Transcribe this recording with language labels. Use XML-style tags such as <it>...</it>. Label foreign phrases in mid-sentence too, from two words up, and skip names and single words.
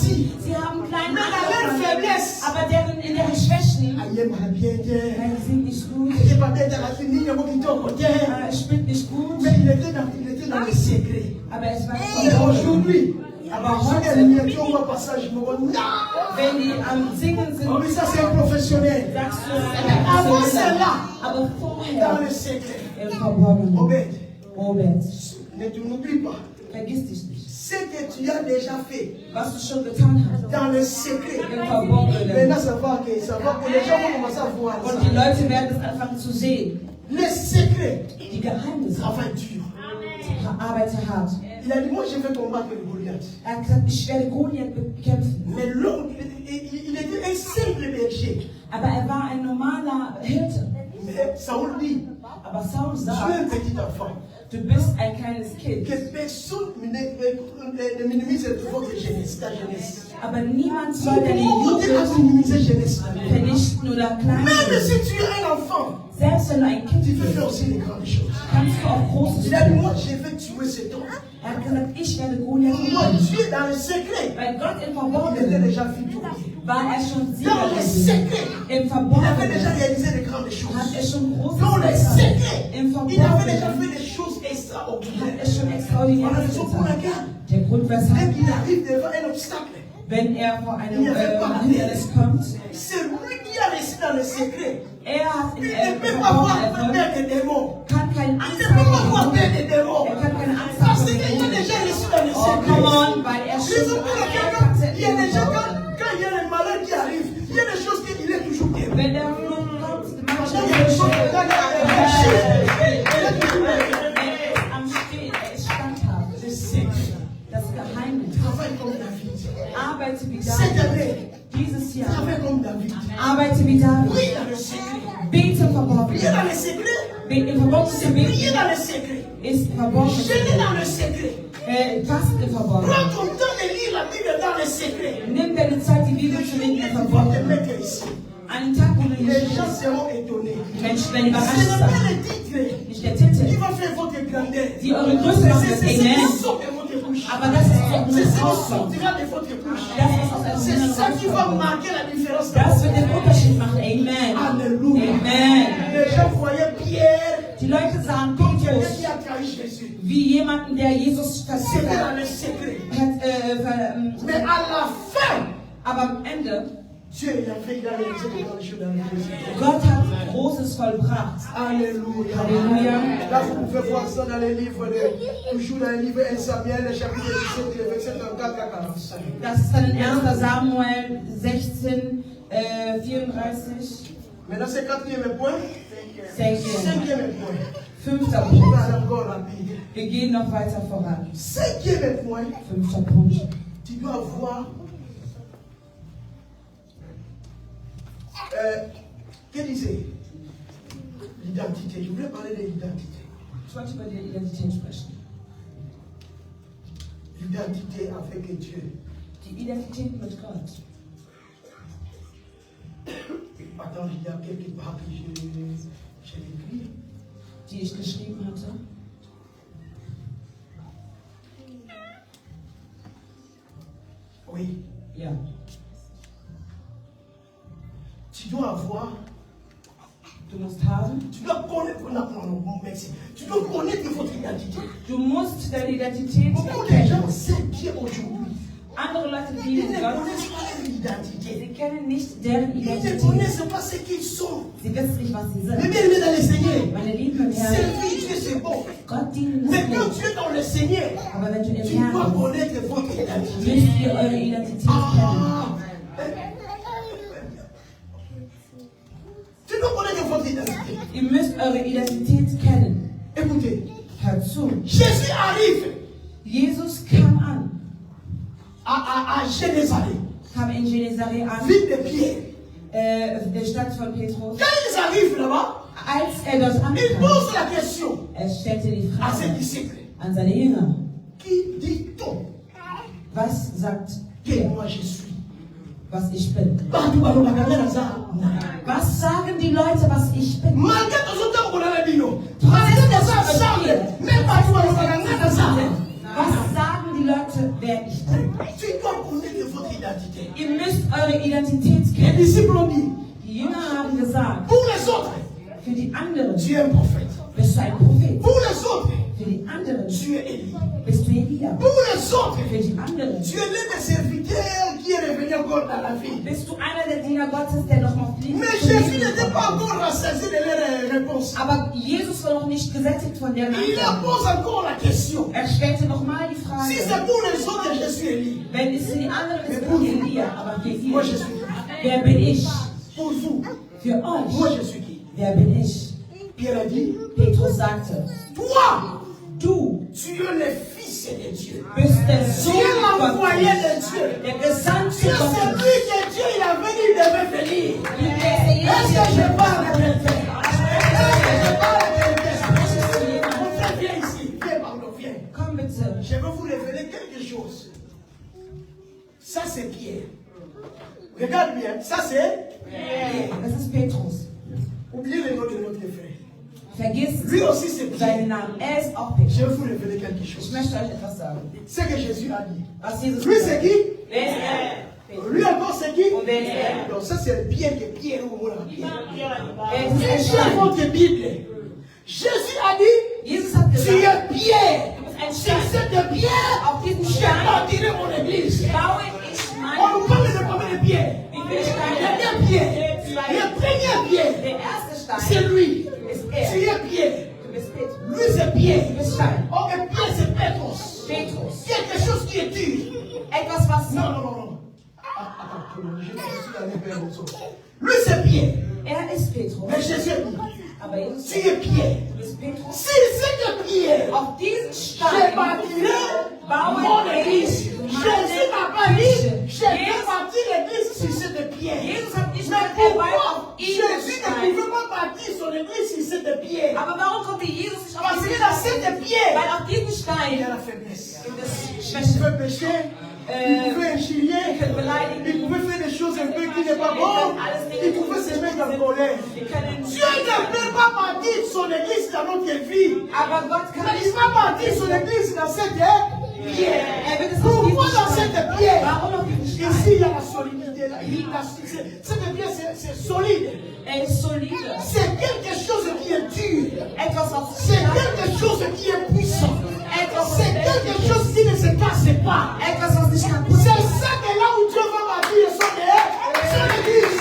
<de>Sie haben kleine angefangen, aber in deren Schwächen, sie sind nicht gut, spielt nicht gut, aber es war</de> <fr>aujourd'hui,</fr> <de>aber heute, wenn die am Singen sind,</de> <fr>ça c'est un professionnel.</fr> <de>sagst du,</de> <fr>Avant cela,</fr> <de>aber</de> <fr>dans</fr> <de>vorher,</de> <fr>le secret.</fr> <de>im Verborgenen. Obed, Robert,</de> <fr>ne n'oublie pas.</fr> <de>vergiss dich nicht.</de> <fr>Ce que tu as déjà fait</fr> <de>Was du schon getan hast,</de> <fr>dans le secret.</fr> <de>im Verborgenen.</de> <fr>Maintenant, ça va que les gens vont commencer à voir</fr> <de>Und die</de> <fr>ça.</fr> <de>Leute werden es anfangen zu sehen.</de> <fr>Les secrets</fr> <de>Die Geheimnisse</de> <fr>travaillent dur.</fr> <de>arbeite hart.</de> <fr>Il a dit, moi je vais combattre le Goliath.</fr> <de>Er hat gesagt, ich werde Goliath bekämpfen.</de> <fr>Mais l'homme, il était un simple berger.</fr> <de>Aber er war ein normaler Hirte.</de> <fr>Mais Saoul dit,</fr> <de>Aber Saul</de> <fr>tu es</fr> <de>sagt,</de> <fr>un petit enfant.</fr> <de>du bist ein kleines Kind.</de> <fr>Que personne ne minimise votre jeunesse, ta jeunesse.</fr> <de>Aber niemand soll deine</de> <fr>Comment on dit à</fr> <de>Jugend</de> <fr>minimiser jeunesse?</fr> <de>vernichten oder klein</de> <fr>Même</fr> <de>machen.</de> <fr>si tu es un enfant,</fr> <de>Selbst wenn du ein Kind</de> <fr>tu peux</fr> <de>bist,</de> <fr>faire aussi les grandes choses.</fr> <de>kannst du auch Großes</de> <fr>Il a dit,</fr> <de>tun.</de> <fr>moi je vais tuer cet homme.</fr> <de>Er hat gesagt, ich werde Goliath</de> <fr>Moi,</fr> <de>umbringen.</de> <fr>tu es dans le secret.</fr> <de>Weil Gott im</de> <fr>Il était</fr> <de>Verborgenen</de> <fr>déjà victorieux.</fr> <de>war er schon</de> <fr>Dans le</fr> <de>Sieger.</de> <fr>secret,</fr> <de>Im</de> <fr>il avait déjà</fr> <de>Verborgenen</de> <fr>réalisé de grandes choses.</fr> <de>hat er schon Großes</de> <fr>Dans le</fr> <de>getan.</de> <fr>secret,</fr> <de>Im</de> <fr>il avait déjà</fr> <de>Verborgenen</de> <fr>fait des choses</fr> <de>hat</de> <fr>extraordinaires.</fr> <de>er schon Extraordinäres getan. Der Grund,</de> <fr>Dès</fr> <de>weshalb,</de> <fr>qu'il arrive devant un obstacle,</fr> <de>wenn er vor einem Hindernis kommt,</de> <fr>c'est lui qui a réussi dans le secret.</fr> <de>er hat</de> <fr>Il</fr> <de>im</de> <fr>ne peut pas avoir</fr> <de>Verborgenen</de> <fr>peur des démons.</fr> <de>kann keinen</de> <fr>Il</fr> <de>Angst</de> <fr>ne peut pas</fr> <de>haben.</de> <fr>avoir peur des démons.</fr> <de>Er kann keine Angst</de> <fr>Parce</fr> <de>haben.</de> <fr>qu'il a déjà réussi dans le</fr> <en>Oh, come</en> <fr>secret.</fr> <de>on, weil er</de> <fr>Les</fr> <de>schon</de> <fr>autres, il y a des gens, quand il y a les malades qui arrivent, il y a des choses qu'il est toujours bien.</fr> <de>wenn der Fluch kommt, macht</de> <fr>Il y a</fr> <de>er</de> <fr>des choses</fr> <de>schon.</de> <fr>dans</fr> <de>Er ist am Stehen, er ist standhaft.</de> <fr>le secret.</fr> <de>Das Geheimnis.</de> <fr>Travaille comme David.</fr> <de>Arbeite wie</de> <fr>Cette</fr> <de>David.</de> <fr>année,</fr> <de>Dieses Jahr.</de> <fr>travaille comme David.</fr> <de>Arbeite wie David.</de> <fr>Prie dans le secret.</fr> <de>Bete im</de> <fr>Priez</fr> <de>Verborgenen.</de> <fr>dans le secret.</fr> <de>Im Verborgenen zu</de> <fr>Priez</fr> <de>beten</de> <fr>dans le secret.</fr> <de>ist verborgen.</de> <fr>Jeûnez dans le secret.</fr> <de>Fast im Verborgenen.</de> <fr>Prends ton temps de lire la Bible dans le secret.</fr> <de>Nimm deine Zeit, die Bibel zu lesen im</de> <fr>Tu vas te</fr> <de>Verborgenen.</de> <fr>mettre ici.</fr> <de>Einen Tag, wo du</de> <fr>Les</fr> <de>nicht</de> <fr>gens seront étonnés.</fr> <de>die Menschen werden</de> <fr>Ce</fr> <de>überrascht</de> <fr>n'est pas</fr> <de>sein.</de> <fr>le titre</fr> <de>Nicht der</de> <fr>qui</fr> <de>Titel,</de> <fr>va faire votre grandeur.</fr> <de>die eure Größe macht, das</de> <fr>C'est ce qui</fr> <de>Amen.</de> <fr>sort de votre bouche.</fr> <de>Aber das ist</de> <fr>C'est</fr> <de>doch</de> <fr>ce</fr> <de>ein</de> <fr>qui</fr> <de>Ausdruck.</de> <fr>sortira de votre bouche.</fr> <de>Das, was aus eurem</de> <fr>C'est</fr> <de>Inneren</de> <fr>ça qui va</fr> <de>rauskommt.</de> <fr>marquer la différence.</fr> <de>Das wird den Unterschied machen. Amen.</de> <fr>Alléluia. Amen. Les gens voyaient Pierre</fr> <de>Die Leute sahen</de> <fr>comme quelqu'un</fr> <de>Petrus</de> <fr>qui a trahi Jésus.</fr> <de>wie jemanden, der Jesus</de> <fr>C'était</fr> <de>verzichtet</de> <fr>dans le secret.</fr> <de>hat.</de> <fr>Mais à la fin,</fr> <de>Aber am Ende,</de> <fr>Dieu il a fait, il a réalisé de grandes choses dans la vie.</fr> <de>Gott hat Großes vollbracht.</de> <fr>Alléluia. Alléluia. Là, vous pouvez voir ça dans les livres, toujours dans le livre 1 Samuel, le chapitre 17, le verset 34 à 45.</fr> <de>Das ist dann in 1. Samuel 16, 34.</de> <fr>Maintenant, c'est quatrième point. Cinquième. Cinquième point.</fr> <de>Fünfter</de> <fr>On</fr> <de>Punkt.</de> <fr>va encore rapide.</fr> <de>Wir gehen noch weiter voran.</de> <fr>Cinquième point.</fr> <de>Fünfter Punkt.</de> <fr>Tu dois voir. Qu'est-ce que disait? L'identité. Je voulais parler de l'identité.</fr> <de>Ich wollte über die Identität sprechen.</de> <fr>L'identité avec Dieu.</fr> <de>Die Identität mit Gott.</de> <fr>Attends, il y a quelque part que j'ai écrit.</fr> <de>Die ich geschrieben hatte.</de> <fr>Oui.</fr> <de>Ja.</de> <fr>Tu dois avoir.</fr> <de>Du musst haben.</de> <fr>Tu dois connaître. Merci. Tu dois connaître votre identité.</fr> <de>Du musst deine Identität</de> <fr>Beaucoup de</fr> <de>erkennen.</de> <fr>gens savent Dieu aujourd'hui.</fr> <de>Andere Leute</de> <fr>Ils</fr> <de>dienen</de> <fr>ne</fr> <de>Gott.</de> <fr>connaissent pas leur identité.</fr> <de>Sie kennen nicht deren</de> <fr>Ils ne</fr> <de>Identität.</de> <fr>connaissent pas ce qu'ils sont.</fr> <de>Sie wissen nicht, was sie</de> <fr>Mais</fr> <de>sind.</de> <fr>bien aimé dans le Seigneur.</fr> <de>Meine Lieben im Herrn,</de> <fr>Servir Dieu, c'est bon.</fr> <de>Gott dienen</de> <fr>Mais</fr> <de>ist</de> <fr>quand</fr> <de>gut.</de> <fr>tu es dans le Seigneur,</fr> <de>Aber wenn du im</de> <fr>tu dois</fr> <de>Herrn bist,</de> <fr>connaître votre identité.</fr> <de>müsst ihr eure Identität kennen. Ah.</de> <fr>Tu dois connaître votre identité.</fr> <de>Ihr müsst eure Identität kennen.</de> <fr>Écoutez,</fr> <de>Hört zu.</de> <fr>Jésus arrive</fr> <de>Jesus kam an,</de> <fr>à Jérusalem,</fr> <de>kam in Genesaret an,</de> <fr>ville de Pierre.</fr> <de>der Stadt von Petrus.</de> <fr>Quand ils arrivent là-bas,</fr> <de>Als dort</de> <fr>ils</fr> <de>ankam,</de> <fr>posent la question</fr> <de>stellte die</de> <fr>à ses</fr> <de>Frage</de> <fr>disciples.</fr> <de>an seine Jünger.</de> <fr>Qui dit-on</fr> <de>Was sagt</de> <fr>que</fr> <de>ihr,</de> <fr>moi je suis?</fr> <de>was ich bin? Was sagen die Leute, was ich bin?</de> <fr>Malgré tout ce temps qu'on a dit, même pas tout</fr> <de>Was sagen die Leute, wer ich bin?</de> <fr>tu dois connaître votre identité.</fr> <de>Ihr müsst eure Identität</de> <fr>Les</fr> <de>kennen.</de> <fr>disciples ont dit,</fr> <de>Die Jünger haben gesagt,</de> <fr>pour les autres,</fr> <de>für die anderen</de> <fr>tu es un prophète.</fr> <de>bist du ein Prophet.</de> <fr>Pour les autres,</fr> <de>Für die anderen</de> <fr>tu es Élie.</fr> <de>bist du Elia.</de> <fr>Pour les autres,</fr> <de>Für die anderen</de> <fr>tu es l'un des serviteurs qui est revenu encore dans la vie.</fr> <de>bist du einer der Diener Gottes, der noch mal fliegt.</de> <fr>Mais Jésus n'était pas encore rassasié de leur réponse.</fr> <de>Aber Jesus war noch nicht gesättigt von deren</de> <fr>Il leur</fr> <de>Antwort.</de> <fr>pose encore la question.</fr> <de>Er stellte nochmal die</de> <fr>Si</fr> <de>Frage,</de> <fr>c'est pour les autres, je suis Élie.</fr> <de>wenn es für die anderen ist, bin ich Elia. Aber für</de> <fr>Moi, je</fr> <de>ihr,</de> <fr>suis qui?</fr> <de>wer bin ich?</de> <fr>Pour vous,</fr> <de>Für</de> <fr>moi,</fr> <de>euch,</de> <fr>je suis qui?</fr> <de>wer bin ich?</de> <fr>Pierre a dit,</fr> <de>Petrus sagte,</de> <fr>toi,</fr> <de>du</de> <fr>tu es le fils de Dieu.</fr> <de>bist der</de> <fr>Tu</fr> <de>Sohn</de> <fr>es l'envoyé</fr> <de>Gottes,</de> <fr>de Dieu.</fr> <de>der</de> <fr>Tu</fr> <de>Gesandte</de> <fr>es celui</fr> <de>Gottes.</de> <fr>que Dieu il a venu, il devait venir. Il Est-ce que je est parle de vérité? Est-ce que je parle de vérité? Mon frère, viens ici. Viens, pardon, viens.</fr> <de>Komm bitte.</de> <fr>Je vais vous révéler quelque chose. Ça, c'est Pierre. Regarde bien. Ça, c'est Pierre.</fr> <de>Das ist Petrus.</de> <fr>Oubliez le nom de notre frère.</fr> <de>Vergiss</de> <fr>Lui aussi, c'est Pierre.</fr> <de>seinen Namen. Er ist auch Petrus.</de> <fr>Je vais vous révéler quelque</fr> <de>Ich</de> <fr>chose.</fr> <de>möchte euch etwas sagen.</de> <fr>Ce que Jésus a dit.</fr> <de>Was Jesus</de> <fr>Lui,</fr> <de>gesagt</de> <fr>c'est</fr> <de>hat.</de> <fr>qui?</fr> <de>Wer ist er?</de> <fr>Lui encore, c'est qui?</fr> <de>Und wer ist er?</de> <fr>Donc, ça, c'est Pierre que Pierre ou moi.</fr> <de>Er ist ein</de> <fr>Cherchez</fr> <de>Stein.</de> <fr>votre Bible. Jésus a dit,</fr> <de>Jesus hat</de> <fr>tu</fr> <de>gesagt,</de> <fr>es Pierre.</fr> <de>du bist ein</de> <fr>Sur</fr> <de>Stein.</de> <fr>cette pierre,</fr> <de>Auf diesem</de> <fr>je</fr> <de>Stein</de> <fr>bâtirai mon église.</fr> <de>baue ich</de> <fr>On</fr> <de>meine.</de> <fr>nous parle de combien de pierres?</fr> <de>Wie viele</de> <fr>Le</fr> <de>Steine?</de> <fr>dernier pierre. Le premier pierre.</fr> <de>Der erste</de> <fr>C'est</fr> <de>Stein</de> <fr>lui.</fr> <de>ist</de> <fr>Tu</fr> <de>er.</de> <fr>es Pierre.</fr> <de>Du bist Petrus.</de> <fr>Lui, c'est Pierre.</fr> <de>Du bist Stein.</de> <fr>Ok, Pierre, c'est Pétrus.</fr> <de>Petrus.</de> <fr>Quelque chose qui est dur.</fr> <de>Etwas, was</de> <fr>Non, non, non, non. Attends, je suis allé vers le sol. Lui, c'est Pierre.</fr> <de>er ist Petrus.</de> <fr>Mais Jésus dit,</fr> <de>Aber Jesus</de> <fr>tu es Pierre.</fr> <de>du bist Petrus.</de> <fr>Si c'est que Pierre,</fr> <de>Auf diesen</de> <fr>je</fr> <de>Stein</de> <fr>bâtirai</fr> <de>baue</de> <fr>mon</fr> <de>ich</de> <fr>église. Jésus n'a pas dit, je vais bâtir l'église sur cette pierre.</fr> <de>Jesus hat nicht</de> <fr>Mais</fr> <de>gesagt, er baut</de> <fr>pourquoi</fr> <de>auf ihm</de> <fr>Jésus ne</fr> <de>Stein.</de> <fr>pouvait pas bâtir son église sur cette pierre?</fr> <de>Aber warum konnte Jesus nicht auf</de> <fr>Parce</fr> <de>diesen</de> <fr>que dans</fr> <de>Stein?</de> <fr>cette pierre,</fr> <de>Weil auf diesem</de> <fr>il y</fr> <de>Stein</de> <fr>a la faiblesse.</fr> <de>gibt es</de> <fr>Il</fr> <de>Schwäche.</de> <fr>pouvait pécher, il pouvait injurier, il pouvait faire des choses un peu qui n'est pas bon, il pouvait se mettre en colère.</fr> <de>Wir können</de> <fr>Dieu ne peut pas bâtir son église dans notre vie.</fr> <de>aber Gott kann</de> <fr>Mais il</fr> <de>nicht.</de> <fr>va bâtir son église dans cette pierre.</fr> <de>Er wird es auf</de> <fr>Pourquoi</fr> <de>diesen</de> <fr>dans</fr> <de>Stein.</de> <fr>cette pierre?</fr> <de>Warum auf diesen</de> <fr>Ici,</fr> <de>Stein?</de> <fr>il y a la solidité. Cette pierre, c'est solide.</fr> <de>Er ist solide.</de> <fr>C'est quelque chose qui est dur.</fr> <de>Etwas, was</de> <fr>C'est quelque chose qui est puissant.</fr> <de>Etwas,</de> <fr>C'est quelque chose qui ne se casse pas.</fr> <de>etwas, was nicht kaputt</de> <fr>C'est</fr> <de>ist.</de> <fr>ça que là où Dieu va bâtir son église.</fr>